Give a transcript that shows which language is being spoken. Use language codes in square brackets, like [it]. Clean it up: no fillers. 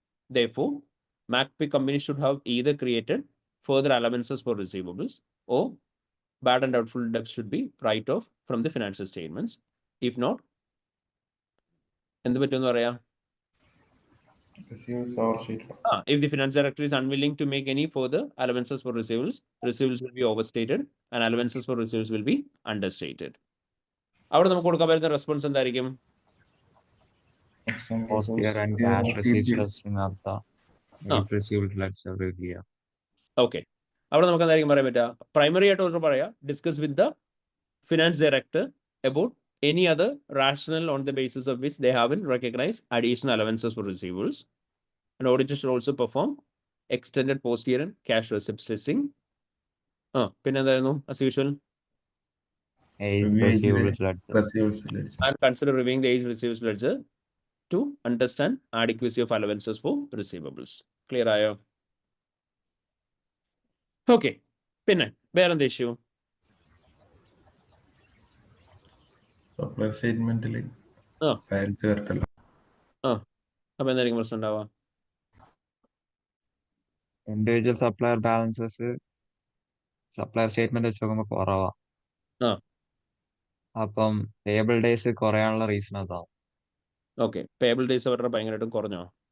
[en] Therefore, McPay company should have either created further allowances for receivables or bad and doubtful debts should be write off from the financial statements. If not, [ml] എന്ത് പറ്റുമെന്ന് പറയാം? [en] Receivables overstated. If the finance director is unwilling to make any further allowances for receivables, receivables will be overstated and allowances for receivables will be understated. [ml] അവിടെ നമുക്ക് കൊടുക്കാൻ പറ്റുന്ന response എന്തായിരിക്കും? [en] Post year and cash receipts testing [ml] നടത്താം. [en] Receivables ledger review [ml] ചെയ്യാം. Okay, അവിടെ നമുക്ക് എന്തായിരിക്കും പറയാൻ പറ്റുക? പ്രൈമറി ആയിട്ട് ഒരു പറയാം, [en] Discuss with the finance director about any other rationale on the basis of which they haven't recognized additional allowances for receivables. An auditor should also perform extended post-year and cash receipts testing. [ml] പിന്നെ എന്തായിരുന്നു? [en] As usual, Receivables ledger. Receivables ledger. and consider reviewing the age receivables ledger to understand adequacy of allowances for receivables. [ml] Clear ആയോ? Okay, പിന്നെ വേറെന്താ issue? [en] Supply statement balance [ml] കറക്റ്റല്ല. അപ്പൊ എന്തായിരിക്കും പ്രശ്നം ഉണ്ടാവുക? Individual supplier balances supplier statement വെച്ച് നോക്കുമ്പോൾ കുറവാ. അപ്പം പേബിൾ ഡേയ്സ് കുറയാനുള്ള റീസൺ അതാവും. ഓക്കെ, പേബിൾ ഡേയ്സ് അവരുടെ ഭയങ്കരമായിട്ടും കുറഞ്ഞു.